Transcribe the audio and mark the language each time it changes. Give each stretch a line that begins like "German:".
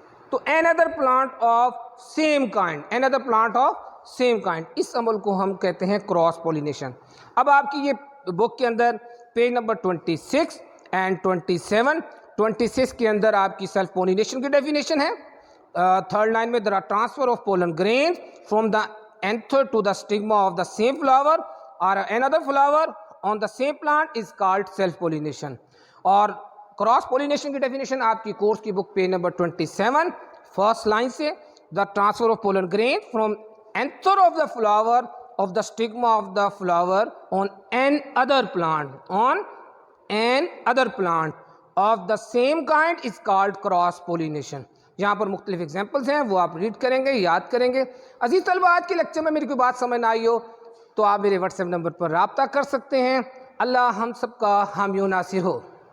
Urdu: تو N other plant of same kind, N other plant of same kind, اس عمل کو ہم کہتے ہیں کراس پولینیشن. اب آپ کی یہ بک کے اندر پیج نمبر 26 اینڈ 27, 26 کے اندر آپ کی سیلف پولینیشن کی ڈیفینیشن ہے. تھرڈ لائن میں
English: there are transfer of pollen grains from the anther to the stigma of the same flower or another flower on the same plant is called self pollination.
Urdu: اور cross pollination کی definition آپ کی course کی بک page number 27 first line سے,
English: the transfer of pollen grain from anther of the flower of the stigma of the flower on an other plant, on an other plant of the same kind is called cross pollination.
Urdu: یہاں پر مختلف examples ہیں, وہ آپ red کریں گے, یاد کریں گے. عزیز طلبہ, آج کے لیکچر میں میری کوئی بات سمجھ نہ آئی ہو تو آپ میرے واٹس ایپ نمبر پر رابطہ کر سکتے ہیں. اللہ ہم سب کا حامی و ناصر ہو.